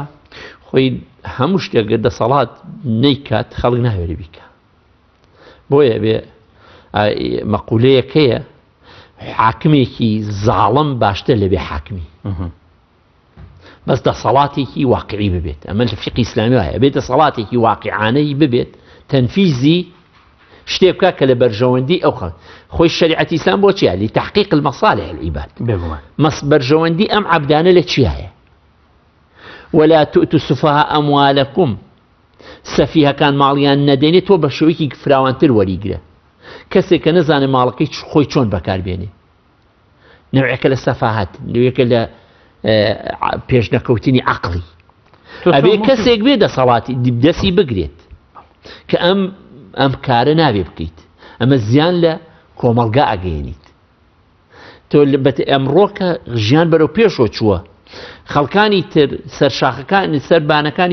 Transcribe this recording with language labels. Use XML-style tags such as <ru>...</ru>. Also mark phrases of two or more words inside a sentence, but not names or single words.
<ckb>خۆی هەموو شتێک دەسەڵات نەیکات خەڵک ناوێری بیکە بۆیە بێ مەقولەیەکەیە حاکمێکی زاڵم باشتر لەبێ حاکمی بەس دەسەڵاتێکی واقعی ببێت ئەمە لە فقی ئیسلامی وایە بێت دەسەڵاتێکی واقعانەی ببێت تەنفیزی شتێک بکات کە لە بەرژەوەندی ئەو خۆی شەریعەتی ئیسلام بۆ چیە</ckb> <ar>لتحقیق المصالح العباد</ar> <ckb>بەرژەوەندی ئەم عەبدانە لە چیایە</ckb> <ar>ولا تؤتوا السفهاء أموالكم</ar> <ckb>سەفیهەکان ماڵیان نەدێنێت تۆ بە شێوەیەکی فراوانتر وەریگرە کەسێک کە نەزانێ ماڵەکەی خۆی چۆن بەکاربێنێ نوعێکە لە سەفاهەت لەوەیەکە لە پێشنەکەوتنی عەقڵی ئەبێ کەسێک بێ دەسەڵاتی دەستی بگرێت کە ئەم کارە نابێ بکەیت ئەمە زیان لە کۆمەڵگا ئەگەیەنیت تۆ ئەمڕۆکە ژیان بەرەو پێشەوە چووە خەڵکانی تر سەرشاخەکان سەربانەکانی</ckb>